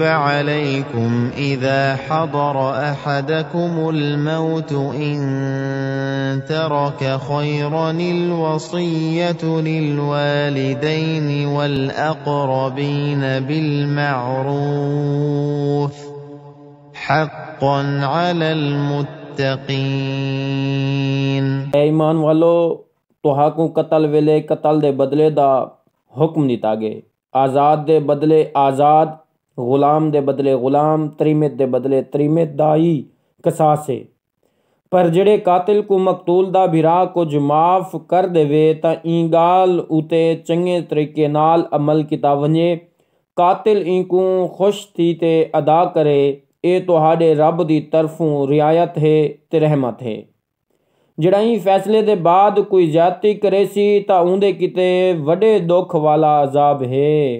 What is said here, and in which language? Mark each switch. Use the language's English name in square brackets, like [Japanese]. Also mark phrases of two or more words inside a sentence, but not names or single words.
[Arabic] عليكم إذا حضر أحدكم الموت إن ترك خيرا الوصية للوالدين والأقربين بالمعروف حقا على المتقين [Saraiki] ایمان والو تہاکوں قتل ویلے قتل دے بدلے دا حکم دیتا گے آزاد دے بدلے آزاد غلام دے بدلے غلام تریمت دے بدلے تریمت دا ہی قصاص ہے پر جڑے قاتل کو مقتول دا بھرا کچھ معاف کر دیوے تا این گال اوتے چنگے طریقے نال عمل کیتا ونجے قاتل این کو خوش تھی تے ادا کرے اے تہاڈے رب دی طرفوں رعایت ہے تے رحمت ہے جڑا ہی فیصلے دے بعد کوئی زیادتی کرے سی تا اوندے کتے وڈے دکھ والا عذاب ہے